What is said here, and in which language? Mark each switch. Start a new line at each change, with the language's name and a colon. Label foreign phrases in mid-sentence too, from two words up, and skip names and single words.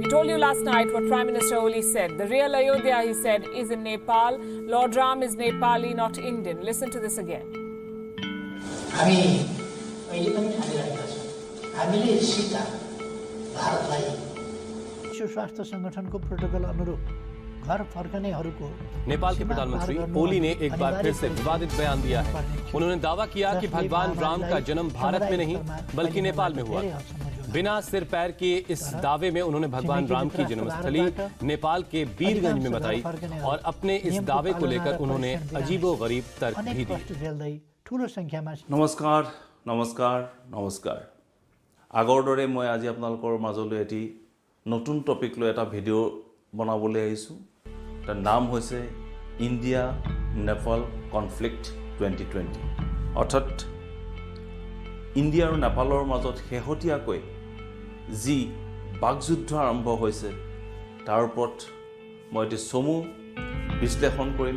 English: you last night what Prime Minister Oli said. The real Ayodhya, he said, is in Nepal. Lord Ram is Nepali, not Indian. Listen to this again.
Nepali: विश्व स्वास्थ्य संगठनको प्रोटोकल अनुरूप घर फर्कनेहरूको
Hindi: नेपाल के प्रधानमंत्री ओली ने एक बार फिर से विवादित बयान दिया है। उन्होंने दावा किया कि भगवान राम का जन्म भारत में नहीं बल्कि नेपाल में हुआ। बिना सिर पैर के इस दावे में उन्होंने भगवान राम की जन्मस्थली नेपाल के वीरगंज में बताई और अपने इस दावे को लेकर उन्होंने अजीबोगरीब तर्क भी दिए।
Assamese: नमस्कार नमस्कार नमस्कार আগৰ দৰে মই আজি আপোনালোকৰ মাজলৈ এটি নতুন টপিক লৈ এটা ভিডিঅ' বনাবলৈ আহিছোঁ। তাৰ নাম হৈছে ইণ্ডিয়া নেপাল কনফ্লিক্ট 2020 অৰ্থাৎ ইণ্ডিয়া আৰু নেপালৰ মাজত শেহতীয়াকৈ যি বাকযুদ্ধ আৰম্ভ হৈছে তাৰ ওপৰত মই এটি চমু বিশ্লেষণ কৰিম।